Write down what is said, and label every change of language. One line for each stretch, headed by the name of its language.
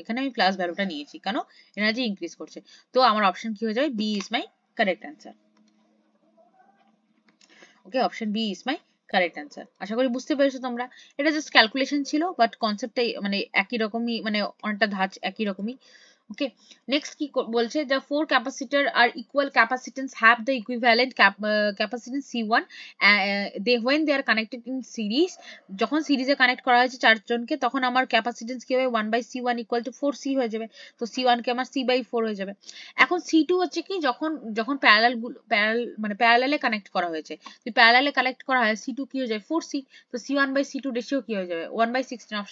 Bangla: এখানে আমি প্লাস ভ্যালুটা নিয়েছি, কেন, এনার্জি ইনক্রিজ করছে। তো আমার অপশন কি হয়ে যাবে, B is my correct answer. Okay, option B is my correct answer. আশা করি বুঝতে পেরেছো তোমরা। এটা জাস্ট ক্যালকুলেশন ছিল, বাট কনসেপ্টটাই মানে একই রকমই, মানে অনেকটা ধাঁচ একই রকমই।
English: Okay, next
Bangla: কি বলছে,
English: the four capacitor are equal capacitance have the equivalent capacitance C1, they when they are connected in series,
Bangla: যখন সিরিজে কানেক্ট করা হয়েছে চারজনকে, তখন আমার ক্যাপাসিটেন্স কি হবে,
English: 1/C1 equal to 4C
Bangla: হয়ে যাবে। তো C1 কে আমার C/4 হয়ে যাবে। এখন C2 হচ্ছে কি, যখন প্যারালালে কানেক্ট করা হয়েছে, তো প্যারালালে কানেক্ট করা হয় C2 কি হয়ে যায় 4C, তো C1/C2 রেশিও কি হয়ে যাবে 1/16।